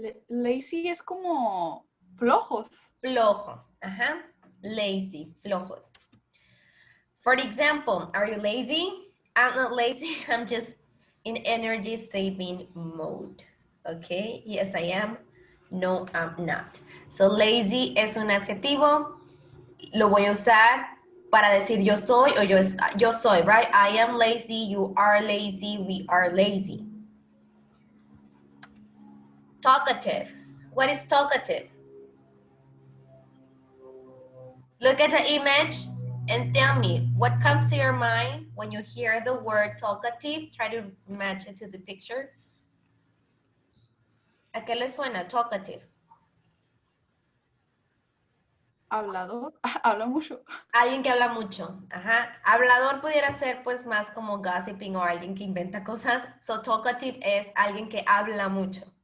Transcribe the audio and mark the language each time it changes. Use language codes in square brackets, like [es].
[es] Lazy es como flojos. Flojo, ajá. Lazy, flojos. [en] For example, are you lazy? I'm not lazy, I'm just in energy saving mode. Okay, yes I am, no I'm not. [es] So lazy es un adjetivo, lo voy a usar para decir yo soy o yo soy, right? [en] I am lazy, you are lazy, we are lazy. Talkative, what is talkative? Look at the image and tell me what comes to your mind when you hear the word talkative. Try to match it to the picture. [es] ¿A qué le suena talkative? Hablador, habla mucho. Alguien que habla mucho. Ajá. Hablador pudiera ser pues más como gossiping o alguien que inventa cosas. So talkative es alguien que habla mucho.